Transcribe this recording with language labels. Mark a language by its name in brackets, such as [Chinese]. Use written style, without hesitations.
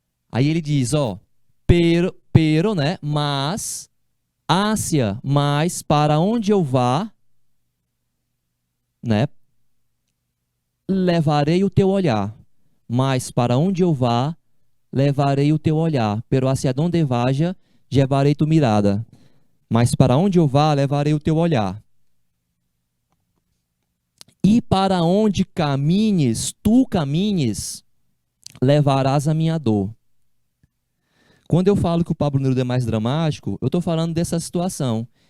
[Portuguese] Aí ele diz, ó, pero, né, mas, ásia, mas para onde eu vá, né, levarei o teu olhar. Mas para onde eu vá, levarei o teu olhar. [Spanish] Pero hacia donde vaya, llevarei tu mirada. [Portuguese] Mas para onde eu vá, levarei o teu olhar. E para onde caminhes, tu caminhes, levarás a minha dor. Quando eu falo que o Pablo Neruda é mais dramático, eu estou falando dessa situação.